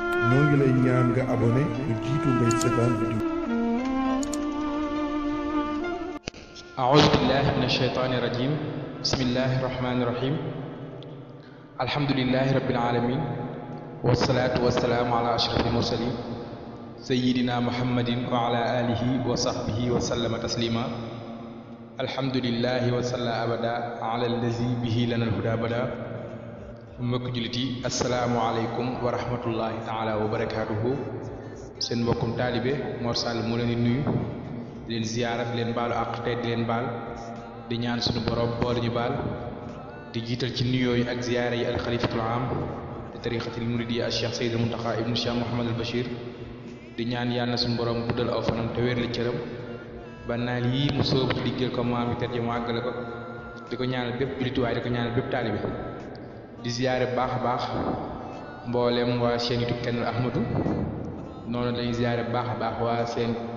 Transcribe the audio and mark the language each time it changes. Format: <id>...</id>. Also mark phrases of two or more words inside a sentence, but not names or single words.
<wo>ñoo ngi lay ñaan nga abonné lu jiitu ngay seetaan vidéo.</wo> <ar>أعوذ بالله من الشيطان الرجيم بسم الله الرحمن الرحيم الحمد لله رب العالمين والصلاة والسلام على أشرف المرسلين سيدنا محمد وعلى آله وصحبه وسلم تسليما الحمد لله وصلى أبدا على الذي به لنا الهدى بدا</ar> <wo>mbokk jullit yi</wo> <ar>السلام عليكم و رحمة الله تعالى و بركاته</ar> <wo>seen mbokkum taalibe Mor Sall mu leen di nuyu di leen ziyaara di leen baalu àq te di leen baal di ñaan suñu borom boole ñu baal di jiital ci nuyoo yi ak ziyaara yi</wo> <ar>الخليفة العام لي الطريقة المريدية</ar> <wo>al cheikh Seydil Muntaxa ibnu cheikh Mouhamad al Bachir di ñaan yàlla na suñu borom guddal aw fanam te wér li cëram ba naal yii mu sóobu ci liggéeyal ko maam yi te mu àggale ko di ko ñaanal bépp jullit waaye di ko ñaanal bépp taalibe di ziyaare baax a baax mboolem waa chaîne YouTube Kenn Ahmadou noonu dañuy ziyaare baax a baax waa seen</wo>